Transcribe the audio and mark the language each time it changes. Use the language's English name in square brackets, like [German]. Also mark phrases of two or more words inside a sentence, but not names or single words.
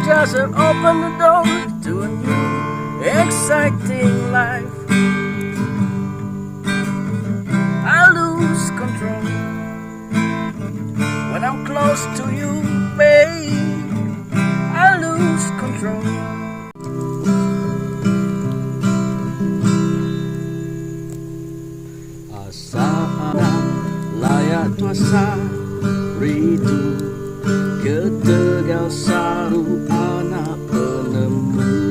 [English] Just open the door to a new exciting life. I lose control when I'm close to you, babe. I lose control. [Iban] Asa layak tuasa rindu ketegal saru anak penemu.